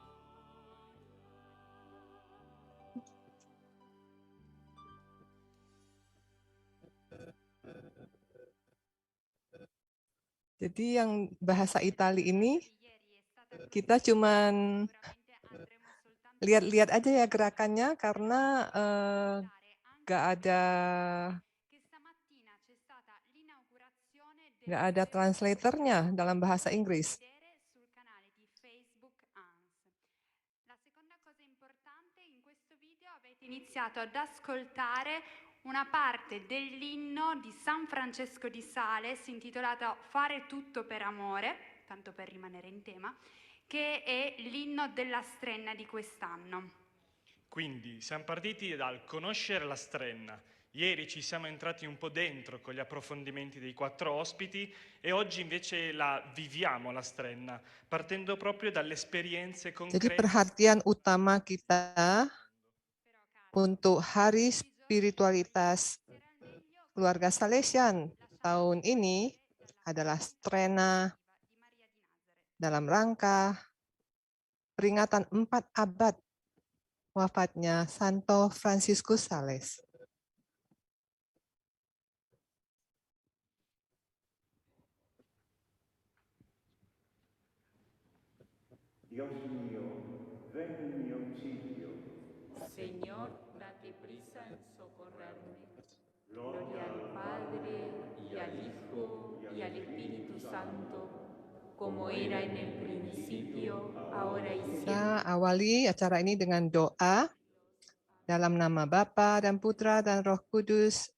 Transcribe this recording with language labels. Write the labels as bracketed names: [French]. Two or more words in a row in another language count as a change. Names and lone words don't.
[Indonesian] Jadi yang bahasa Itali ini kita cuman lihat-lihat aja ya gerakannya, karena nggak ada translatornya dalam bahasa Inggris. [Italian] La seconda cosa importante, in questo video avete iniziato ad ascoltare una parte dell'inno di San Francesco di Sales intitolato Fare tutto per amore, tanto per rimanere in tema, che è l'inno della Strenna di quest'anno. Quindi siamo partiti dal conoscere la Strenna. Ieri ci siamo entrati un po' dentro con gli approfondimenti dei 4 ospiti e oggi invece la viviamo la Strenna, partendo proprio dalle esperienze concrete. [Indonesian] Jadi perhatian utama kita untuk Hari Spiritualitas Keluarga Salesian tahun ini adalah Strenna dalam rangka peringatan 4 abad wafatnya Santo Franciscus Sales. [Spanish] Dios mío, ven en mi auxilio. Señor, date prisa en socorrerme. Gloria al Padre, y al Hijo, y al Espíritu Santo, como era en el principio, ahora y siempre. [Indonesian] Kita awali acara ini dengan doa dalam nama Bapa dan Putra dan Roh Kudus.